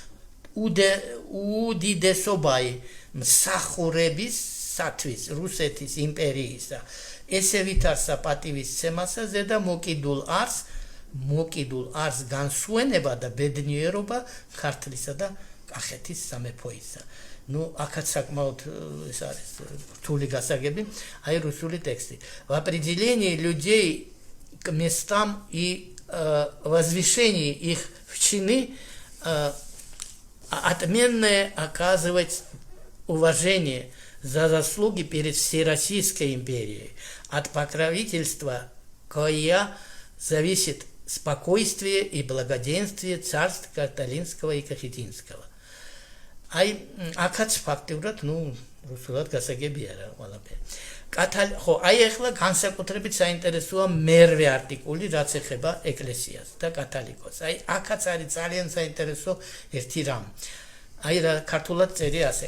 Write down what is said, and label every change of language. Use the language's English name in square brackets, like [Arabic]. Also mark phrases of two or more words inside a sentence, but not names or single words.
[Georgian] უდიდესობაი მსახურებისათვის რუსეთის იმპერიისა ესე ვითარსა პატივისცემასა ზედა მოკიდულ არს განსვენება და ბედნიერობა ქართლისა და კახეთის სამეფოისა. აქაც საკმაოდ ეს არის რთული გასაგები, აი რუსული ტექსტი. [Russian] В определении людей к местам и возвышении их в чины отменное оказывать уважение за заслуги перед Всероссийской империей, от покровительства, кое зависит спокойствие и благоденствие царств Каталинского и Кахетинского. [Georgian] აი აქაც ფაქტიურად რუსულად გასაგებია რა ყველაფერი. ხო, აი ახლა განსაკუთრებით საინტერესოა მერვე არტიკული, რაც ეხება ეკლესიას და კათალიკოსს. აი აქაც არის ძალიან საინტერესო ერთი რამ. აი რა ქართულად წერია ასე.